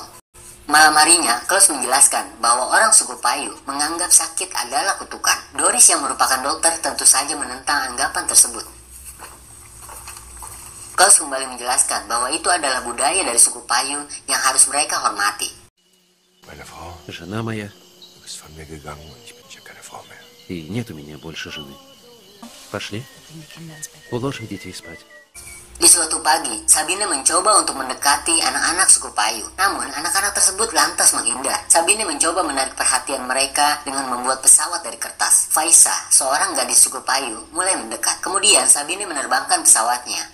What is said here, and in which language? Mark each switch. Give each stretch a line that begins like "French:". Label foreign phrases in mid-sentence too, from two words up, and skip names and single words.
Indonesian: Malam harinya, Klaus menjelaskan bahwa orang suku Paiute menganggap sakit adalah kutukan. Doris yang merupakan dokter tentu saja menentang anggapan tersebut. Klaus kembali menjelaskan bahwa itu adalah budaya dari suku Paiute yang harus mereka hormati.
Russian: Жена моя. И нет у меня больше жены. Пошли. Уложим детей спать.
Indonesian: Di suatu pagi, Sabine mencoba untuk mendekati anak-anak suku Paiute. Namun, anak-anak tersebut lantas menghindar. Sabine mencoba menarik perhatian mereka dengan membuat pesawat dari kertas. Faisa, seorang gadis suku Paiute, mulai mendekat. Kemudian, Sabine menerbangkan pesawatnya.